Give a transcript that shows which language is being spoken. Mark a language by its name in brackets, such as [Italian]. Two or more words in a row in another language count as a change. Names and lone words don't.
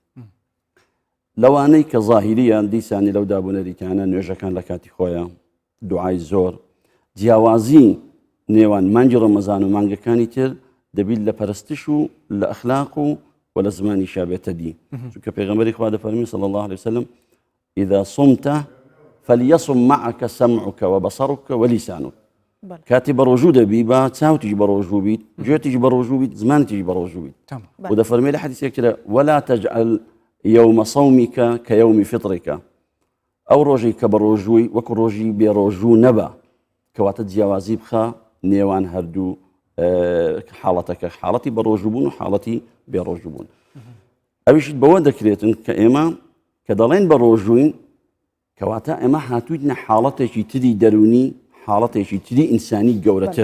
[Central Kurdish] لەوانەی کە ظاهیریان دیسانی لەو دابوونەریتانە نوێژەکان لە کاتی خۆیان دوعای زۆر جیاوازی نێوان مانگی ڕەمەزان و مانگەکانی تر دەبیت لە پەرستش و لە ئەخلاق و لە زمانی شابێتە دی چونکە پێغەمبەری خوا دەفەرمی [Arabic] صلی الله عليه وسلم إذا صمت فليصم معك سمعك وبصرك ولسانك [Central Kurdish] کاتی بە ڕۆژوو دەبی بە چاوتیش بە ڕۆژوو بیت گوێتیش بە ڕۆژوو بیت زمانتیش بە ڕۆژوو بیت و دەفەرمێ لە حەدیثێکترە [Arabic] ولا تجعل يوم صومك كيوم فطرك [Central Kurdish] ئەو ڕۆژەی کە بە ڕۆژووی وەکو ڕۆژی بێ ڕۆژوو نەبە کەواتە جیاوازی بخە نێوان هەردوو حاڵەتەکە حاڵەتی بە ڕۆژووبوون و حاڵەتی بێ ڕۆژووبوون ئەویشت بەوە دەکرێتن کە ئێمە کە دەڵێن بە ڕۆژووین کەواتە ئێمە هاتوویتنە حاڵەتێکی تری دەرونی حاڵەتێکی تری ئینسانی گەورەتر